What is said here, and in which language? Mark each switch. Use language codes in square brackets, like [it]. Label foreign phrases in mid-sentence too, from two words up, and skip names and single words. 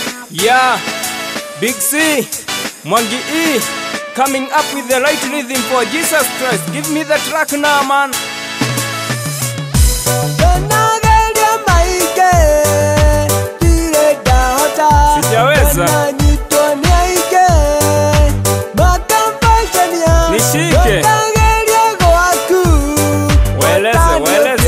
[en] Yeah, Big C, Mwangi E, coming up with the right rhythm for Jesus Christ. Give me the track now, man. [ki] Ndanageria maingi, ndirĩ ndahota. [sw] Sijaweza. [ki] Ndananyitwo nĩ aingĩ, makambacania. [sw] Nishike. [ki] Ndanageria gwaku, [sw] Weleze, weleze.